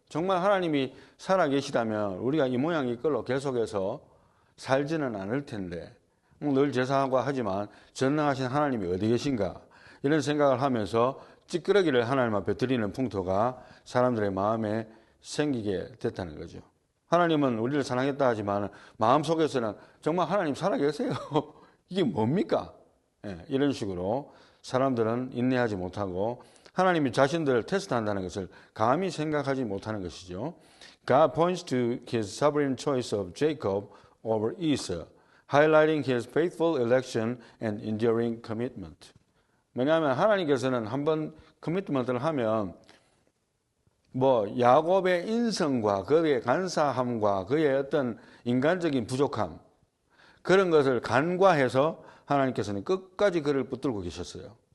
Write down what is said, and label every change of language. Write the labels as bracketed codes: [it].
[ko] 정말 하나님이 살아계시다면 우리가 이 모양 이꼴로 계속해서 살지는 않을 텐데 늘 제사하고 하지만 전능하신 하나님이 어디 계신가 이런 생각을 하면서 찌끄러기를 하나님 앞에 드리는 풍토가 사람들의 마음에 생기게 됐다는 거죠. 하나님은 우리를 사랑했다 하지만 마음속에서는 정말 하나님 살아계세요. 이게 뭡니까? 이런 식으로 사람들은 인내하지 못하고 하나님이 자신들을 테스트한다는 것을 감히 생각하지 못하는 것이죠. [en] God points to his sovereign choice of Jacob over Esau, highlighting his faithful election and enduring commitment. [ko] 왜냐하면 하나님께서는 한번 커미트먼트를 하면 야곱의 인성과 그의 간사함과 그의 어떤 인간적인 부족함 그런 것을 간과해서 하나님께서는 끝까지 그를 붙들고 계셨어요.